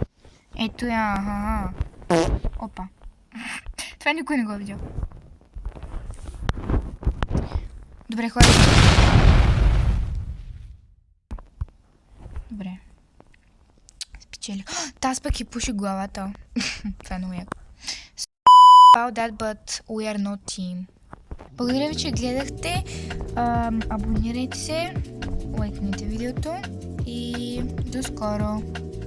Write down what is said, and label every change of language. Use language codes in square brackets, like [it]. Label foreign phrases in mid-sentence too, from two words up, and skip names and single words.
[bg] Ето я, Опа. Това никой не го е видял. Добре, хора. Добре. Спечели. Таз пък и пуши главата. Това е много яко. [en] About that, but we are not team. [bg] Благодаря ви, че гледахте. Абонирайте се, лайкните видеото и до скоро.